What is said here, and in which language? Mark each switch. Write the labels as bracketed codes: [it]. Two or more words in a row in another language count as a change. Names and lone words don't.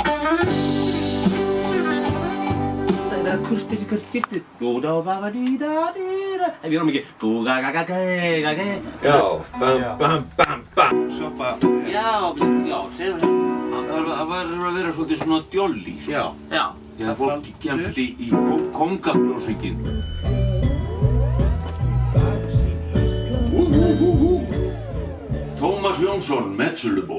[is] Það er kurteisi hvert skiptið. Dú-dá-ba-ba-dí-dá-dí-dá. Við erum ekki dú-ga-ga-ga-ga-ga-ga. Já, bam-bam-bam-bam. Soppa. Já, segðu það. Það verður að vera svolítið svona djolli, sko. Já. Já. Þegar fólk kemst í kóngabrjósíkinn. Tómas Jónsson, Metsölubók.